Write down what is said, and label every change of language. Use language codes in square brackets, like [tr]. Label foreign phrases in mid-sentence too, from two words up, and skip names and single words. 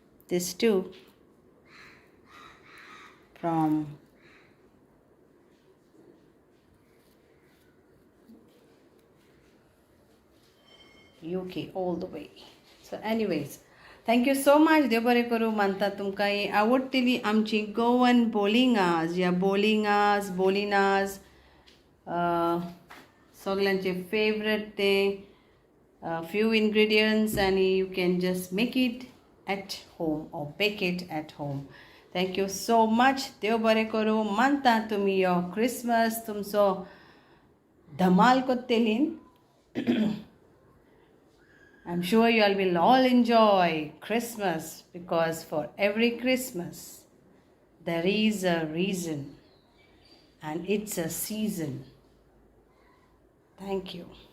[en] this too from UK all the way. So anyways, thank you so much. [kok] देव बरें करूं. मानता तुमकां ही आवडटली आमची गोवन बोलिंगास या बोलिनास सगळ्यांचे फेवरेट ते [en] few ingredients and you can just make it at home [kok] or bake it at home. [en] Thank you so much. [kok] देव बरें करूं. मानता तुमी यो क्रिसमस तुमचो धमाल कोत्तेलीन. [en] I'm sure you all will all enjoy Christmas because for every Christmas there is a reason and it's a season. Thank you.